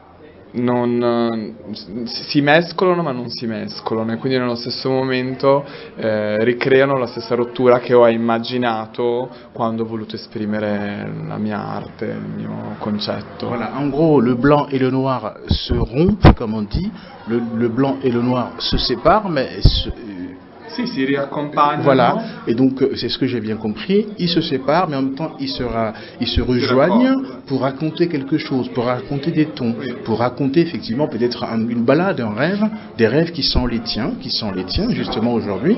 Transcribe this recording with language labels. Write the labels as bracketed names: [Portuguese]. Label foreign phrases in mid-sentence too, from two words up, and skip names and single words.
[Italian] si mescolano ma non si mescolano e quindi nello stesso momento ricreano la stessa rottura che ho immaginato quando ho voluto esprimere la mia arte, il mio concetto. [French] Voilà, en gros, le blanc et le noir se rompent, comme on dit, le blanc et le noir se séparent, mais [Italian] Sì, si riaccompagnano. [French] Voilà, et donc c'est ce que j'ai bien compris, ils se séparent, mais en même temps ils se rejoignent pour raconter quelque chose, pour raconter des tons, pour raconter effectivement peut-être une balade, un rêve, des rêves qui sont les tiens justement aujourd'hui.